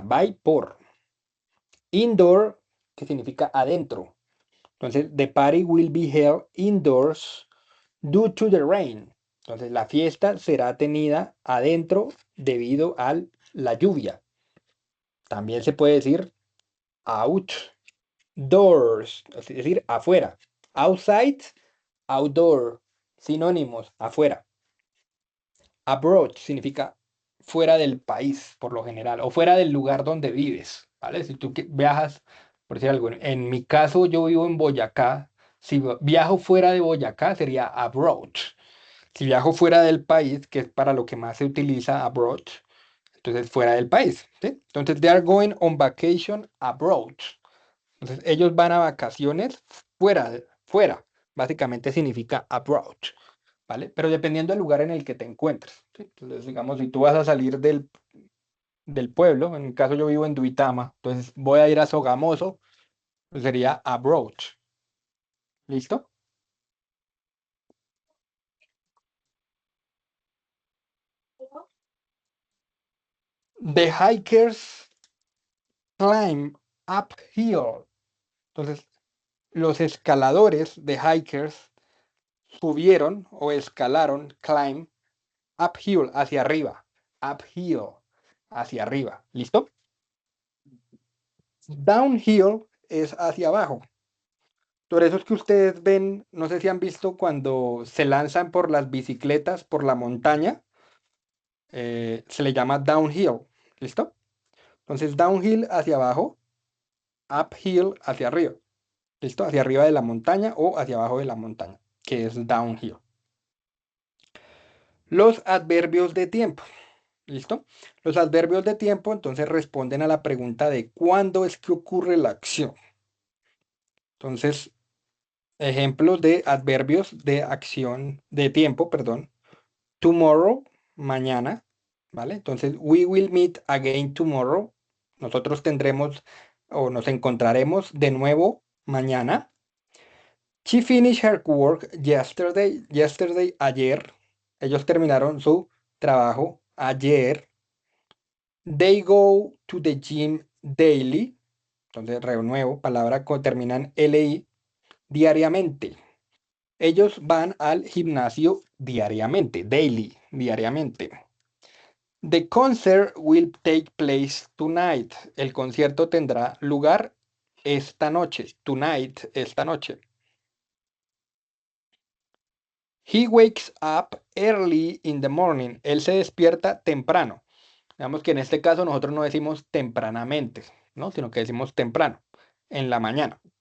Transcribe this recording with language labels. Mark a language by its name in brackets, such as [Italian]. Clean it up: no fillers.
[Spanish] By, por. Indoor, que significa adentro. [English] Entonces, the party will be held indoors due to the rain. [Spanish] Entonces, la fiesta será tenida adentro debido a la lluvia. También se puede decir outdoors, es decir, afuera. Outside, outdoor, sinónimos, afuera. Abroad significa fuera del país, por lo general, o fuera del lugar donde vives, ¿vale? Si tú viajas, por decir algo, en mi caso yo vivo en Boyacá, si viajo fuera de Boyacá sería abroad. Si viajo fuera del país, que es para lo que más se utiliza abroad, entonces fuera del país, ¿sí? [English] Entonces, they are going on vacation abroad. [Spanish] Entonces, ellos van a vacaciones fuera. Básicamente significa abroad, ¿vale? Pero dependiendo del lugar en el que te encuentres, ¿sí? Entonces, digamos, si tú vas a salir del pueblo, en mi caso yo vivo en Duitama, entonces voy a ir a Sogamoso, pues sería abroad. ¿Listo? [English] The hikers climb uphill. [Spanish] Entonces, los escaladores de hikers subieron o escalaron, climb, uphill, hacia arriba. Uphill, hacia arriba. ¿Listo? Downhill es hacia abajo. Por eso es que ustedes ven, no sé si han visto cuando se lanzan por las bicicletas por la montaña, se le llama downhill. ¿Listo? Entonces, downhill hacia abajo, uphill hacia arriba. ¿Listo? Hacia arriba de la montaña o hacia abajo de la montaña, que es downhill. Los adverbios de tiempo. ¿Listo? Los adverbios de tiempo entonces responden a la pregunta de cuándo es que ocurre la acción. Entonces, ejemplos de adverbios de acción, de tiempo, perdón. Tomorrow, mañana, ¿vale? [English] Entonces, we will meet again tomorrow. [Spanish] Nosotros tendremos o nos encontraremos de nuevo mañana. [English] She finished her work yesterday. [Spanish] Yesterday, ayer. Ellos terminaron su trabajo ayer. [English] They go to the gym daily. [Spanish] Entonces, renuevo, palabra que termina en LI, diariamente. Ellos van al gimnasio diariamente, daily, diariamente. [English] The concert will take place tonight. [Spanish] El concierto tendrá lugar esta noche, tonight, esta noche. [English] He wakes up early in the morning. [Spanish] Él se despierta temprano. Digamos que en este caso nosotros no decimos tempranamente, ¿no? Sino que decimos temprano, en la mañana.